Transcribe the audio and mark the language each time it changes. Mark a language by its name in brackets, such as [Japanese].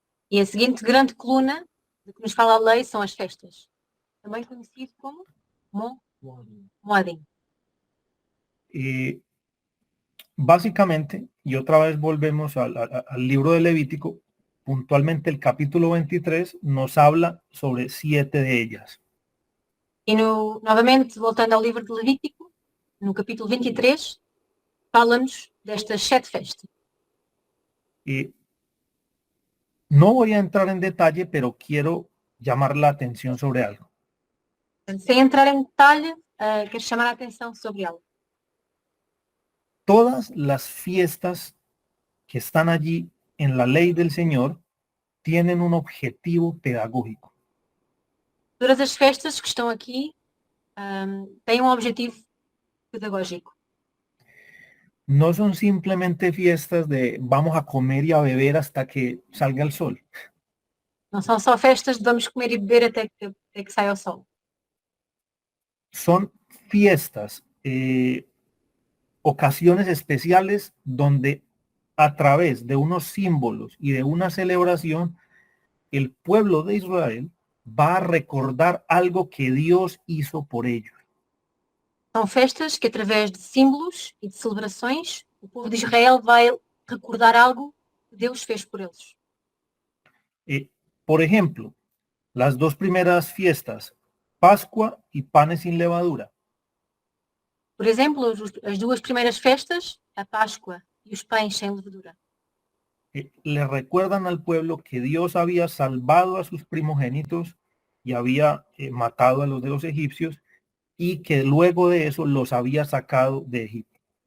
[Portuguese] E a seguinte grande coluna de que nos fala a lei são as festas, também conhecido como Moadim. [Spanish] Básicamente, y otra vez volvemos al libro de Levítico, puntualmente el capítulo 23 nos habla sobre 7 de ellas. [Portuguese] E novamente, voltando ao livro de Levítico, no capítulo 23, fala-nos destas 7 festas. [Spanish] No voy a entrar en detalle, pero quiero llamar la atención sobre algo. [Portuguese] Sem entrar em detalhe, quero chamar a atenção sobre algo. [Spanish] Todas las fiestas que están allí en la ley del Señor tienen un objetivo pedagógico. [Portuguese] Todas as festas que estão aqui têm um objetivo pedagógico. [Spanish] No son simplemente fiestas de vamos a comer y a beber hasta que salga el sol. [Portuguese] Não são só festas de vamos comer e beber até que saia o sol. [Spanish] Son fiestas, ocasiones especiales donde a través de unos símbolos y de una celebración, el pueblo de Israel va a recordar algo que Dios hizo por ellos. [Portuguese] São festas que, através de símbolos e de celebrações, o povo de Israel vai recordar algo que Deus fez por eles. [Spanish] Por ejemplo, las dos primeras fiestas, Pascua y panes sin levadura. [Portuguese] Por exemplo, as duas primeiras festas, a Páscoa e os pães sem levedura. [Spanish] Le recuerdan al pueblo que Dios había salvado a sus primogénitos y había matado a los de los egipcios y que luego de eso los había sacado de Egipto.